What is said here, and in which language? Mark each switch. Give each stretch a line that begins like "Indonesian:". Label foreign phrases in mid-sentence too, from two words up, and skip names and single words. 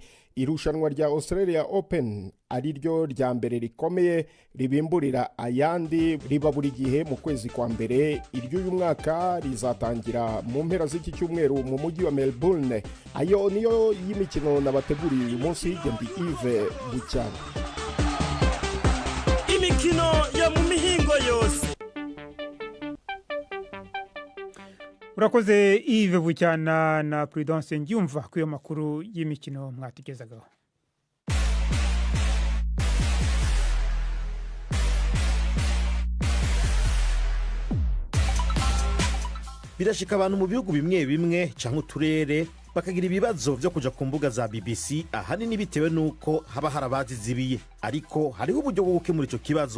Kinyarwanda: Irushanwa rya Australia Open ari ryo rya mbere rikomeye ribimburira ayandi riba buri gihe mu kwezi kwa mbere. Iry'uyu mwaka rizatangira mu mpera z'iki cyumweru mu mujyi wa Melbourne. Ayo niyo y'imikino nabateguriye uyu munsi. Ndi Yves Bucyana. Imikino yo mu mihingo yose.
Rundi: Urakoze Yves Bucyana na Prudence Ngyumva ku yo makuru y'imikino mwatigezagaho. Birashika abantu mu bihugu bimwe bimwe canke uturere bakagira ibibazo byo kuja ku mbuga za BBC ahanini bitewe nuko haba harabazizibiye, ariko hariho uburyo bwo gukemura ico kibazo.